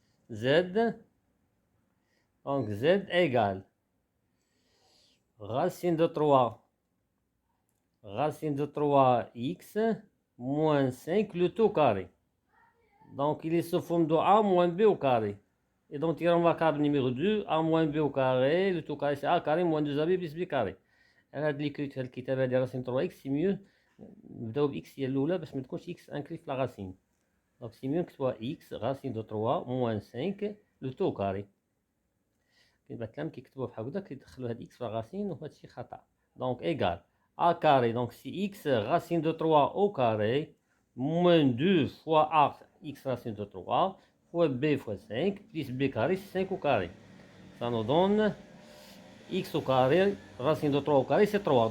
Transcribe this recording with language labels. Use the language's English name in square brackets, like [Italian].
[French] Z. Donc, Z égale racine de 3 x moins 5 le tout carré. Donc il est sous forme de A moins B au carré. Et donc il remarquable numéro 2, A moins B au carré, le tout carré c'est A carré moins 2AB plus B carré. [Arabic] أنا هاد l'écriture الكتابة ديال [French] racine 3x c'est mieux [Arabic] نبداو ب x هي الأولى باش ما تكونش x inclus في la racine. [French] Donc c'est mieux [Arabic] نكتبوها [French] x racine de 3 moins 5 le tout carré. [Arabic] كاين بعض الكلام كيكتبوه بحال هكذا كيدخلوا هاد x في الرacine وهذا الشيء خطأ. [French] Donc égal A carré, donc c'est x racine de 3 au carré moins 2 fois A x racine de 3 fois B fois 5 plus B carré, c'est 5 au carré. Ça nous donne x au carré, racine de 3 au carré, c'est 3.